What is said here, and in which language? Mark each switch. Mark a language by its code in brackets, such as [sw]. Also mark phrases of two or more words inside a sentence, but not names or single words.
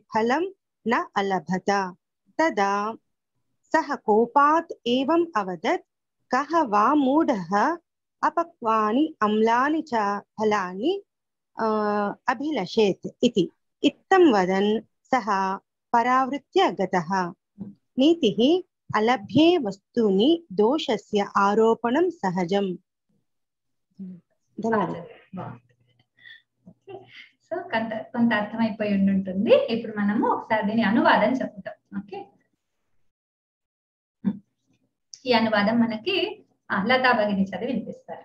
[sa] फलं न अलभत तदा सः कोपात् एवम् अवदत् कः वा मूढः अपक्वानि अम्लानि च फलानि अभिलषेत् इति इत्थं वदन् सः परावृत्य गतः नीतिः अलभ्ये वस्तूनि दोषस्य आरोपणं सहजम् [te] సో కొంత అర్థమైపోయి ఉంటుంది. ఇప్పుడు మనము ఒకసారి దీని అనువాదం చెప్తాం. ఓకే, ఈ అనువాదం మనకి లతా భగిని చదివి వినిపిస్తారు.